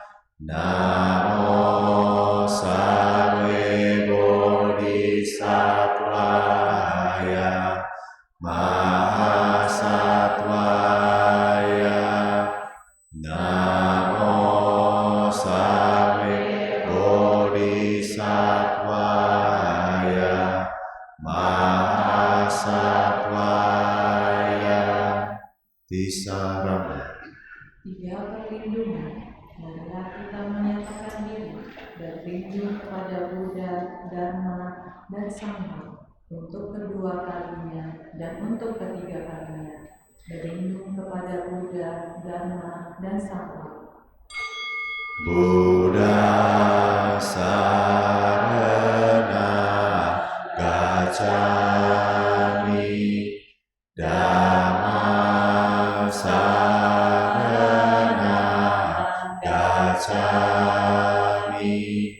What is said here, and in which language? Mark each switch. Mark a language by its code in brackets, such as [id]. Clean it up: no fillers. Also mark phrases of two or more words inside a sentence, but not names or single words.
[sa] Namo Sambe Bodhisattvaya Mahasattvaya. Namo Sambe Bodhisattvaya Mahasattvaya. [id] Tisarana. Tiga perlindungan, marilah kita menyatakan diri berlindung kepada Buddha, Dharma, dan Sangha untuk kedua kalinya dan untuk ketiga kalinya. Berlindung kepada Buddha, Dharma, dan Sangha. [pi] Buddha sarana gacchami. Dhamma sarana gacchami.